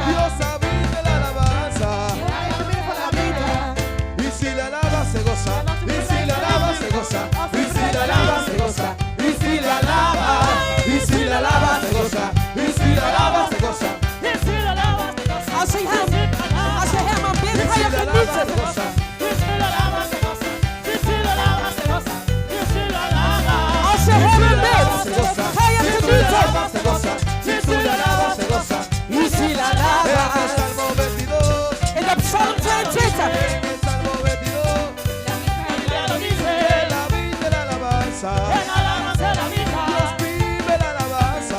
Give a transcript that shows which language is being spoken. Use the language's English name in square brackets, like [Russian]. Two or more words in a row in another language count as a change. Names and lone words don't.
[Spanish] Dios habita en la alabanza. Y si la alaba se goza. Y si la alaba se goza. Y si la alaba se goza. Y si la alaba. Y si la alaba se goza. Y si la alaba se goza. Y si la alabas, te goza. [Dutch] Als je hem aanbidt, [Spanish] Y [Dutch] ga [Spanish] si [Dutch] je [Spanish] la alaba se [Dutch] genieten. [Spanish] goza. Y si la alabas, te goza. Y si la alabas, te goza. Y si la alabas. [Dutch] Als je hem aanbidt, [Spanish] Se goza. [Dutch] ga je [Spanish] Si tú la [Dutch] genieten. [Spanish] alabas se goza. Si tú la alabas se goza. Y si la En el alabas. Salmo 22. [Dutch] En de Psalm 22. [Spanish] En el Salmo 22. La Biblia lo dice. Que la vida de la alabanza. En alabanza de la vida. Dios vive la alabanza.